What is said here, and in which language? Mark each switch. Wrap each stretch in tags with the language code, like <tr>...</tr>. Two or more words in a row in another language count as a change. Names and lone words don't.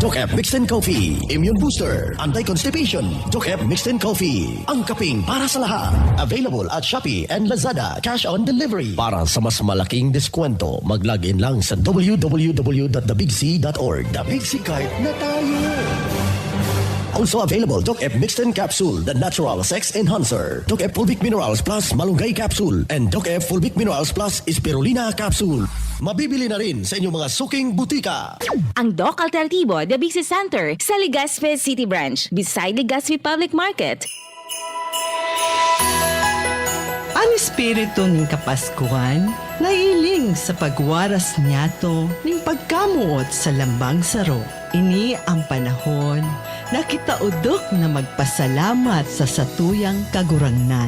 <en>Jokep Mixed Coffee, Immune Booster, Anti-Constipation.</en> <tl>Jokep Mixed Coffee, ang kaping para sa lahat.</tl> <en>Available at Shopee and Lazada. Cash on delivery.</en> <tl>Para sa mas malaking diskwento, mag-login lang sa www.thebigc.org. The Big C Card na tayo!</tl> <en>Also available, Jokep Mixed Capsule, the natural sex enhancer. Jokep Fulvic Minerals Plus Malunggay Capsule and Jokep Fulvic Minerals Plus Spirulina Capsule.</en> <tl>Mabibili na rin sa inyong mga suking butika. Ang Doc Alternativo,</tl> <en>the Big C Center, sa Legazpi City Branch, beside Legazpi Public Market.</en> <bik>Ang espiritu ng Kapaskuhan, nailing sa pagwaras niyato ng pagkamuot sa lambang saro. Ini ang panahon na kita udok na magpasalamat sa satuyang kagurangnan.</bik>